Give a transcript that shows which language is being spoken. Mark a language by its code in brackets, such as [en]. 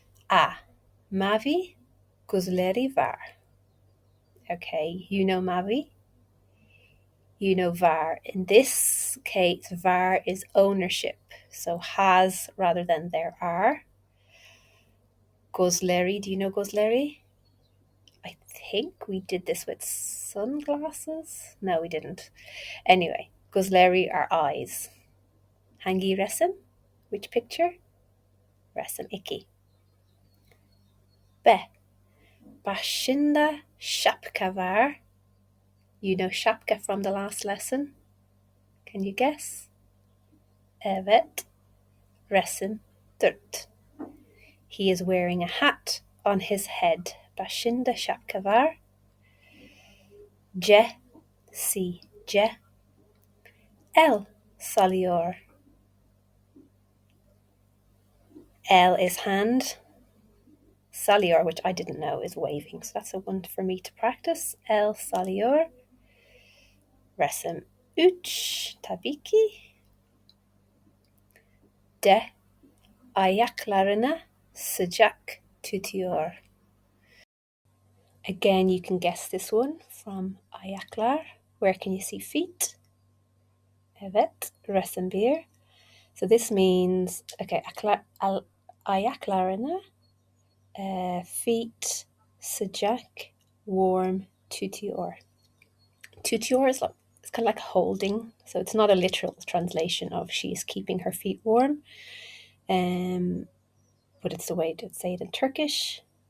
[en] A. [tr] Mavi gözleri var. [en] Okay, you know mavi. You know var. In this case, var is ownership. So has rather than there are. Gözleri, do you know gözleri? I think we did this with sunglasses. No, we didn't. Anyway, gözleri are eyes. [tr] Hangi resim? [en] Which picture? [tr] Resim 2. [en] B. [tr] Başında şapka var. [en] You know şapka from the last lesson? Can you guess? [tr] Evet. Resim 4. [en] He is wearing a hat on his head. [tr] Başında şapka var. C. C. El sallıyor. [en] El is hand. Sallıyor, which I didn't know, is waving. So that's a one for me to practice. [tr] El sallıyor. Resim 3. Tabii ki. D. Ayaklarını sıcak tutuyor. [en] Again, you can guess this one from ayaklar. Where can you see feet? [tr] Evet, resim 1. [en] So this means, okay, ayaklarını, feet, sıcak, warm, tutuyor. Tutuyor is like, it's kind of like holding, so it's not a literal translation of she's keeping her feet warm, but it's the way to say it in Turkish.